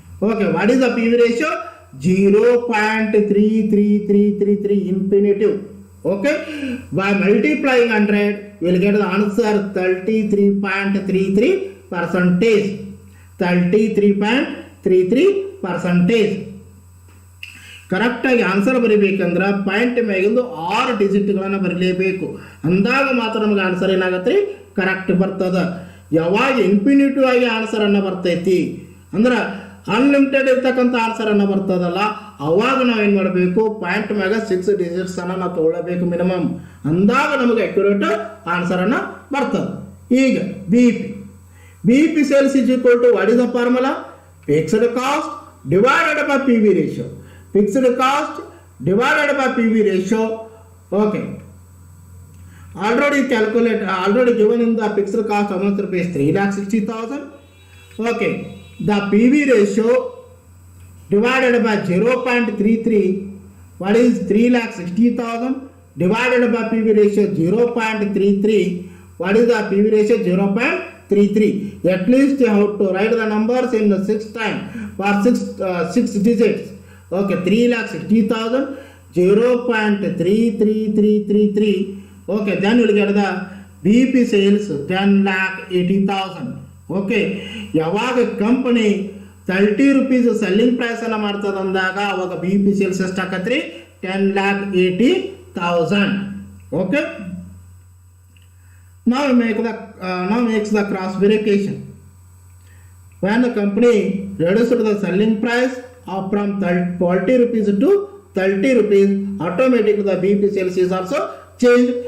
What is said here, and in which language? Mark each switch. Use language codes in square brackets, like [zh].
[en] Okay, what is the PV ratio? 0.33333 infinitive. Okay, by multiplying 100 you will get the answer 33.33%. 33.33%. 0.33%. [kn] ಕರೆಕ್ಟಾಗಿ answer ಬರೀಬೇಕಂದ್ರೆ point ಮ್ಯಾಗಿಂದು 6 ಡಿಜಿಟ್ಗಳನ್ನು ಬರೀಲೇಬೇಕು. ಅಂದಾಗ ಮಾತ್ರ ನಮಗೆ answer ಏನಾಗತ್ತೆ ರೀ ಕರೆಕ್ಟ್ ಬರ್ತದೆ. ಯಾವಾಗ ಇನ್ಫಿನಿಟಿವ್ ಆಗಿ ಆನ್ಸರನ್ನು ಬರ್ತೈತಿ ಅಂದ್ರೆ ಅನ್ಲಿಮಿಟೆಡ್ ಇರ್ತಕ್ಕಂಥ ಆನ್ಸರನ್ನು ಬರ್ತದಲ್ಲ, ಅವಾಗ ನಾವು ಏನು ಮಾಡಬೇಕು, ಪಾಯಿಂಟ್ ಮ್ಯಾಗ 6 ಡಿಜಿಟ್ಸನ್ನು ನಾವು ತೊಗೊಳ್ಳಬೇಕು ಮಿನಿಮಮ್. ಅಂದಾಗ ನಮಗೆ ಅಕ್ಯುರೇಟ್ ಆನ್ಸರನ್ನು ಬರ್ತದೆ. [en] ಈಗ B P sales is equal to what is the formula? Fixed cost divided by P V ratio. Fixed cost divided by PV ratio. Okay. Already given in the fixed cost how much rupees? 3,60,000. Okay. The PV ratio divided by 0.33. What is 3,60,000 divided by PV ratio 0.33? What is the PV ratio? 0.33. At least you have to write the numbers in the 6 time for 6 digits. Okay, 3,60,000, 0.33333. Okay, then you will get the BP sales 10,80,000. [kn] Okay, ಯಾವಾಗ company 30 rupees selling price ಅನ್ನ ಮಾಡ್ತದ ಅಂದಾಗ ಅವಾಗ BP sales ಎಷ್ಟು ಆಕತ್ರಿ? [en] 10,80,000. Okay, now makes the cross verification. When the company reduced the selling price from 40 rupees to 30 rupees, automatically the BP sales is also changed.